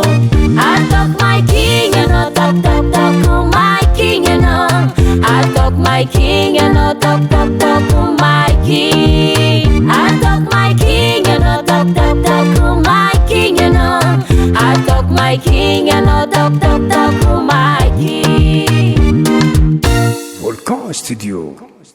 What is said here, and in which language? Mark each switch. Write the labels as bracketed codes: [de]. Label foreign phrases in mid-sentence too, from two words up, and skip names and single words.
[mg] ataoko [en] my king [mg] anao tok [en] my king [mg] anao ataoko [en] my king [mg] anao tok [en] my king [mg] ataoko [en] my king [mg] anao tok [en] my king [mg] anao ataoko [en] my king [mg] anao tok [en] my king [mg] Volcan Studio.